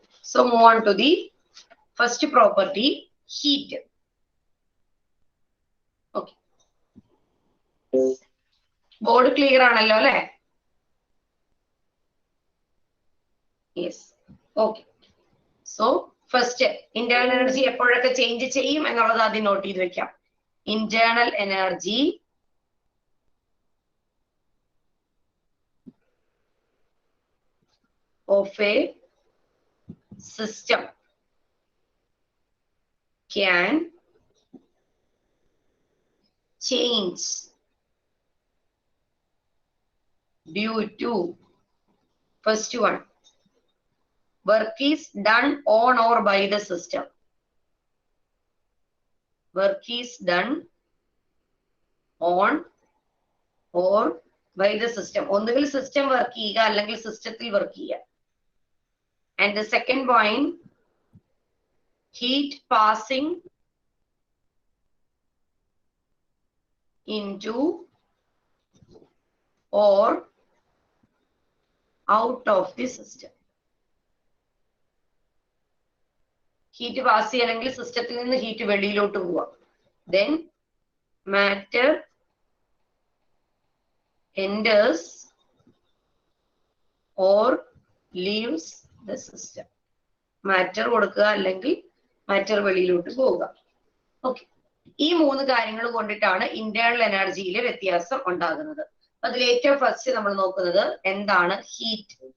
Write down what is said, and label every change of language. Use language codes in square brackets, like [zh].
[en] So move on to the first property, heat. Okay. Board clear [ml] ആണല്ലോ അല്ലേ? [en] Yes. Okay. So first, [ml] internal energy എപ്പോഴൊക്കെ change ചെയ്യും എന്നുള്ളത് ആദ്യം നോട്ട് ചെയ്ത് വെക്കാം. [en] Internal energy of a system can change due to, first one, work is done on or by the system. Work is done on or by the system. [ml] ഒന്നുകിൽ system work ചെയ്യുക അല്ലെങ്കിൽ സിസ്റ്റത്തിൽ work ചെയ്യുക. [en] And the second point, heat passing into or out of the system. [ml] Heat pass ചെയ്യണമെങ്കിൽ സിസ്റ്റത്തിൽ നിന്ന് heat വെളിയിലോട്ട് പോവാ. [en] Then matter enters or leaves the system. [ml] Matter കൊടുക്കുക അല്ലെങ്കിൽ മാറ്റർ വെളിയിലോട്ട് പോവുക. ഓക്കെ, ഈ 3 കാര്യങ്ങൾ കൊണ്ടിട്ടാണ് ഇന്റേണൽ എനർജിയിലെ വ്യത്യാസം ഉണ്ടാകുന്നത്. അതിൽ ഏറ്റവും ഫസ്റ്റ് നമ്മൾ നോക്കുന്നത് എന്താണ് ഹീറ്റ്.